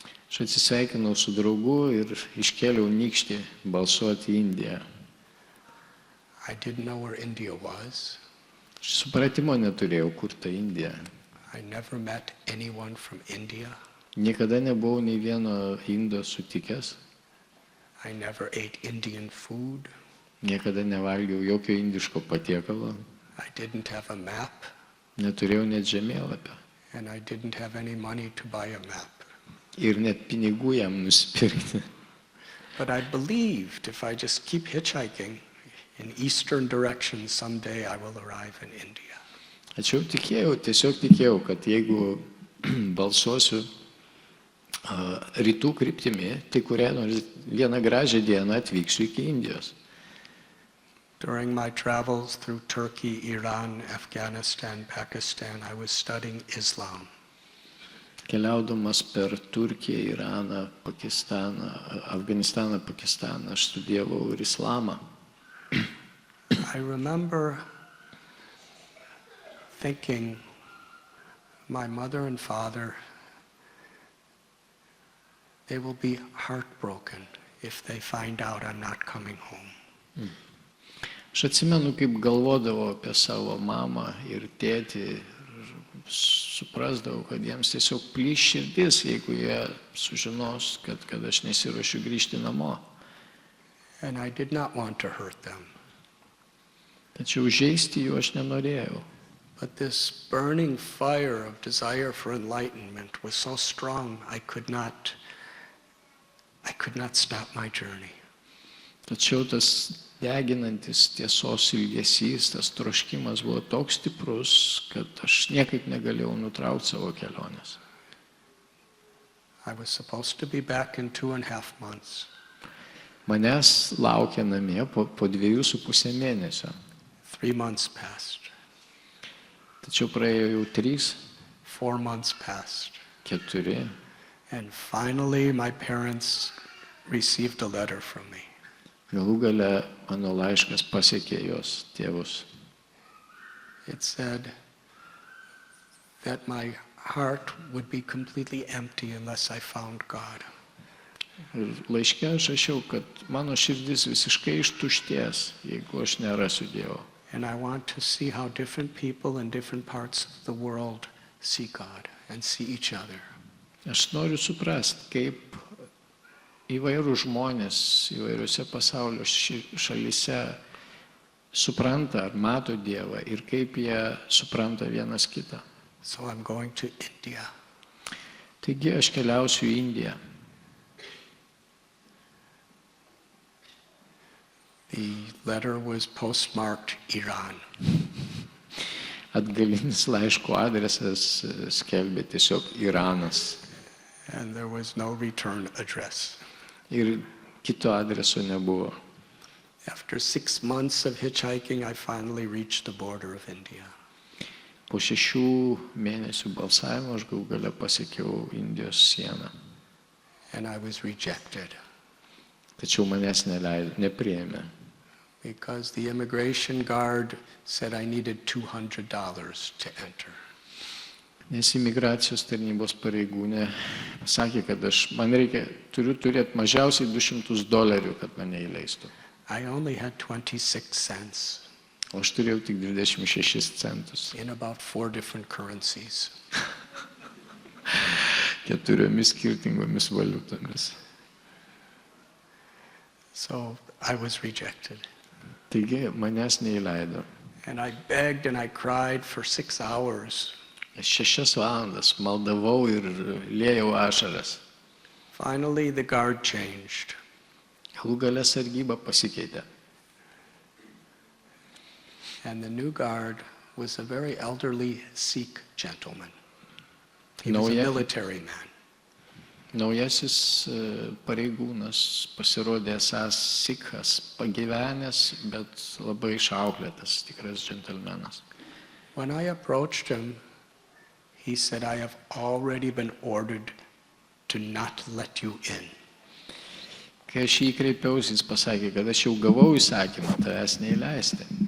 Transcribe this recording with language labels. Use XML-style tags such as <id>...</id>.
<lt>Aš atsisveikinau su draugu ir iškėliau nykštį balsuoti į Indiją.</lt> <en>I didn't know where India was.</en> <lt>Aš supratimo neturėjau, kur ta Indija.</lt> <en>I never met anyone from India.</en> <lt>Niekada nebuvau nei vieno indo sutikęs.</lt> <en>I never ate Indian food.</en> <lt>Niekada nevalgiau jokio indiško patiekalo.</lt> <en>I didn't have a map,</en> <lt>Neturėjau net žemėlapio.</lt> <en>and I didn't have any money to buy a map.</en> <lt>Ir net pinigų jam nusipirkti.</lt> <en>But I believed if I just keep hitchhiking in eastern direction, someday I will arrive in India.</en> <lt>Tačiau tiesiog tikėjau, kad jeigu balsuosiu rytų kryptimi, tai kurią nors vieną gražią dieną atvyksiu iki Indijos.</lt> <en>During my travels through Turkey, Iran, Afghanistan, Pakistan, I was studying Islam.</en> <lt>Keliaudamas per Turkiją, Iraną, Pakistaną, Afganistaną, Pakistaną, aš studijavau ir islamą.</lt> <en>I remember thinking, my mother and father, they will be heartbroken if they find out I'm not coming home.</en> <lt>Aš atsimenu, kaip galvodavau apie savo mamą ir tėtį ir suprasdavau, kad jiems tiesiog plyš širdis, jeigu jie sužinos, kad aš nesiruošiu grįžti namo.</lt> <en>And I did not want to hurt them.</en> <lt>Tačiau žeisti jų aš nenorėjau.</lt> <en>But this burning fire of desire for enlightenment was so strong, I could not stop my journey.</en> <lt>Tačiau tas deginantis tiesos ilgesys, tas troškimas buvo toks stiprus, kad aš niekaip negalėjau nutraukti savo kelionės.</lt> <en>I was supposed to be back in 2.5 months.</en> <lt>Manęs laukia namie po 2,5 mėnesio.</lt> <en>3 months passed.</en> <lt>Tačiau praėjo jau 3,</lt> <en>4 months passed.</en> <lt>4.</lt> <en>And finally, my parents received a letter from me.</en> <lt>Galų gale mano laiškas pasiekė jos tėvus.</lt> <en>It said that my heart would be completely empty unless I found God.</en> <lt>Ir laiške aš rašiau, kad mano širdis visiškai ištuštės, jeigu aš nerasiu Dievo.</lt> <en>And I want to see how different people in different parts of the world see God and see each other.</en> <lt>Aš noriu suprasti, kaip įvairūs žmonės įvairiose pasaulio šalyse supranta ar mato Dievą ir kaip jie supranta vienas kitą.</lt> <en>So I'm going to India.</en> <lt>Taigi aš keliausiu į Indiją.</lt> <en>The letter was postmarked Iran.</en> <lt>Atgalinis laiško adresas skelbė tiesiog Iranas.</lt> <en>And there was no return address.</en> <lt>Ir kito adreso nebuvo.</lt> <en>After 6 months of hitchhiking, I finally reached the border of India.</en> <lt>Po 6 mėnesių balsavimo aš galų gale pasiekiau Indijos sieną.</lt> <en>And I was rejected</en> <lt>Tačiau manęs nepriėmė.</lt> <en>because the immigration guard said I needed $200 to enter.</en> <lt>Nes imigracijos tarnybos pareigūnė sakė, kad turiu turėti mažiausiai $200, kad mane įleistų.</lt> <en>I only had 26 cents</en> <lt>O aš turėjau tik 26 centus.</lt> <en>in about 4 different currencies.</en> <lt>4 skirtingomis valiutomis.</lt> <en>So I was rejected.</en> <lt>Taigi manęs neįleido.</lt> <en>And I begged and I cried for 6 hours.</en> <lt>6 valandas maldavau ir liejau ašaras.</lt> <en>Finally, the guard changed.</en> <lt>Galų gale sargyba pasikeitė.</lt> <en>And the new guard was a very elderly Sikh gentleman. He was a</en> <lt>Nauja-</lt> <en>military man.</en> <lt>Naujasis pareigūnas pasirodė esąs sikhas, pagyvenęs, bet labai išauklėtas, tikras džentelmenas.</lt> <en>When I approached him, he said, I have already been ordered to not let you in.</en> <lt>Kai aš jį kreipiausi, jis pasakė, kad aš jau gavau įsakymą tavęs neįleisti.</lt>